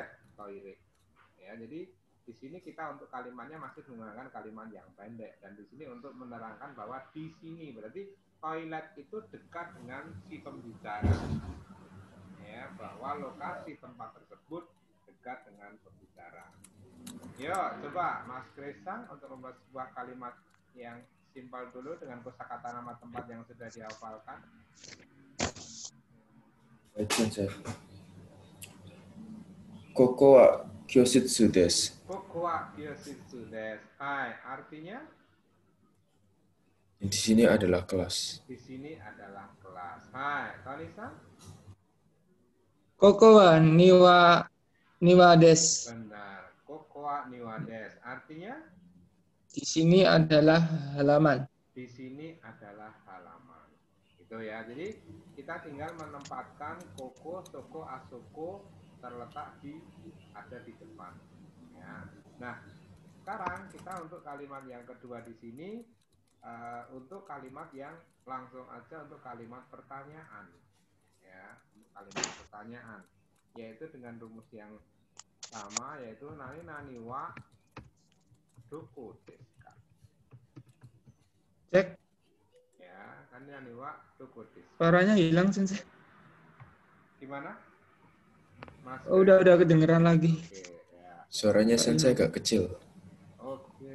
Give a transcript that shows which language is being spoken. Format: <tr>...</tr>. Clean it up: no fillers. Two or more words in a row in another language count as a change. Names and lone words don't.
<id>Ya, jadi di sini kita untuk kalimatnya masih menggunakan kalimat yang pendek, dan di sini untuk menerangkan bahwa di sini berarti toilet itu dekat dengan si pembicara. Ya, bahwa lokasi tempat tersebut dekat dengan pembicara. Yo, coba Mas Krisang untuk membuat sebuah kalimat yang simpel dulu dengan kosakata nama tempat yang sudah dihafalkan.</id> <ja>ここは教室です. ここは教室です.</ja> <id>Hai, artinya? Di sini adalah kelas. Di sini adalah kelas. Hai, Talisa?</id> <ja>ここは庭です.</ja> <id>Benar.</id> <ja>ここは庭です.</ja> <id>Artinya? Di sini adalah halaman. Di sini adalah halaman. Gitu ya. Jadi kita tinggal menempatkan</id> <ja>ここ、そこ、あそこ</ja> <id>terletak ada di depan. Ya. Nah, sekarang kita untuk kalimat yang kedua di sini, untuk kalimat yang langsung aja untuk kalimat pertanyaan. Ya, untuk kalimat pertanyaan, yaitu dengan rumus yang sama, yaitu</id> <ja>何はどこですか.</ja> <id>Cek. Ya,</id> <ja>何はどこです.</ja> <id>Suaranya hilang, Sensei. Gimana? Mas, udah kedengeran lagi. Oke, ya. Suaranya Sensei agak kecil. Oke.</id>